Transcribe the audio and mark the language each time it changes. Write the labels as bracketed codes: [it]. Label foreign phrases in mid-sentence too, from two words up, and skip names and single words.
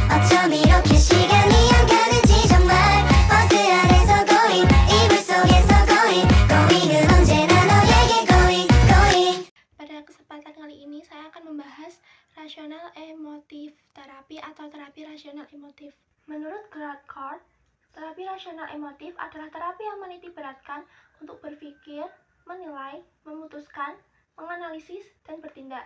[ko] 어쩜 이렇게 시간이 안 가는지 정말 버스 안에서 고잉 이불 속에서 고잉은 언제나 너에게 고잉. [id] Pada kesempatan kali ini saya akan membahas rasional emotif terapi atau terapi rasional emotif. Menurut Gerard Carr, terapi rasional emotif adalah terapi yang meniti beratkan untuk berpikir, menilai, memutuskan, menganalisis, dan bertindak.